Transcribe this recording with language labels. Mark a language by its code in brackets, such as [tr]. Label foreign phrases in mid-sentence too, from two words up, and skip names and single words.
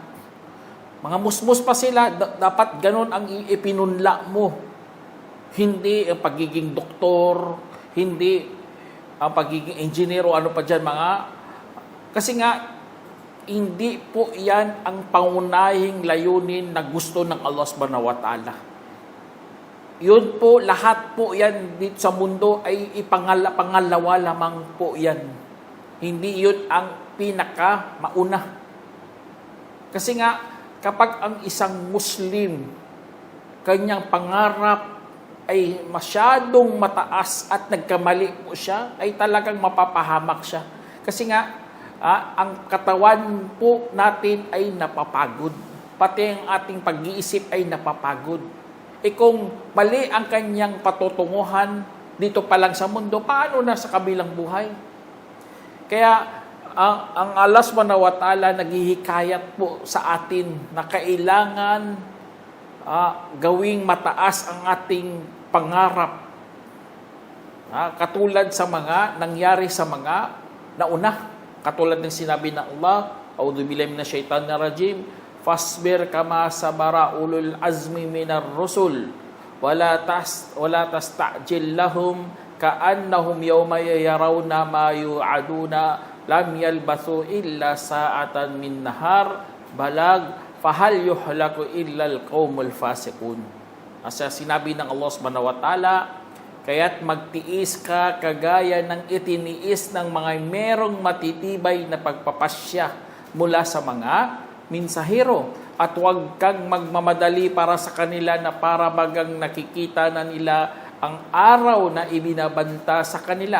[tl] Mga musmus pa sila, dapat ganun ang ipinunla mo. Hindi ang pagiging doktor, hindi ang pagiging engineer o ano pa dyan mga. Kasi nga, hindi po yan ang pangunahing layunin na gusto ng Allah [ar] سبحانه وتعالى. [tl] Yun po, lahat po yan dito sa mundo ay pangalawa lamang po yan. Hindi yun ang pinaka mauna. Kasi nga, kapag ang isang Muslim, kanyang pangarap ay masyadong mataas at nagkamali po siya, ay talagang mapapahamak siya. Kasi nga, ang katawan po natin ay napapagod. Pati ang ating pag-iisip ay napapagod. Kung mali ang kanyang patutunguhan dito pa lang sa mundo, paano na sa kabilang buhay? Kaya, ang Allah [ar] سبحانه وتعالى [tl] naghihikayat po sa atin na kailangan gawing mataas ang ating pangarap. Katulad sa mga nangyari sa mga nauna. Katulad ng sinabi ng Allah, [ar] أعوذ بالله من الشيطان الرجيم, فاصبر كما صبر أولو العزم من الرسل ولا تستعجل لهم كأنهم يوم يرون ما يوعدون لم يلبثوا إلا ساعة من نهار بلاغ فهل يهلك إلا القوم الفاسقون. [tl] Asa sinabi ng Allah [ar] سبحانه وتعالى, [tl] kaya't magtiis ka kagaya ng itiniis ng mga merong matitibay na pagpapasya mula sa mga minsahero. At huwag kang magmamadali para sa kanila na para bagang nakikita na nila ang araw na ibinabanta sa kanila.